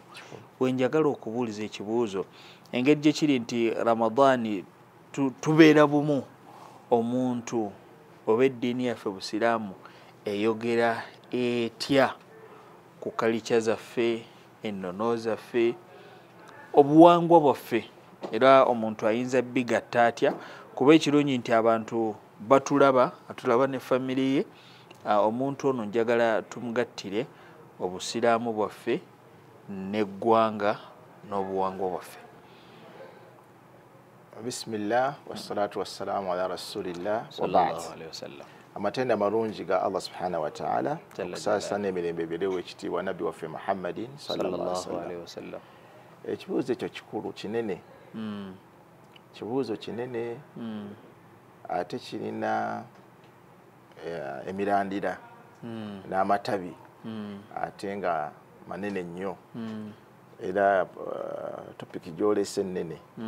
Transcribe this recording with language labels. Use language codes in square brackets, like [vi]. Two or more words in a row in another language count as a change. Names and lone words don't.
[lg] Wenjagala okubuuliza ekibuuzo, engeri gye kiri nti Ramadaani tubeera bumu, omuntu oba eddiini yaffe Busiraamu eyogera etya ku kalicha zaffe, ennono zaffe, obuwangwa bwaffe era omuntu ayinza bigatta atya kuba ekirungi nti abantu atulaba ne famire ye. Omuntu ono njagala tumugattire obusiraamu bwaffe n'eggwanga n'obuwangwa bwaffe. [ar] بسم الله والصلاة والسلام على رسول الله صلى الله عليه وسلم. [lg] Amatenda marungi ga [ar] الله سبحانه وتعالى [lg] okusasa n'emirembe ebirewo ekitiibwa nabbi waffe Muhammadin [ar] صلى الله عليه وسلم. [lg] Ekibuuzo ekyo kikulu kinene, kibuuzo kinene ate kirina emirandira n'amatabi ate nga manene nnyo era topiki gyolese nnene.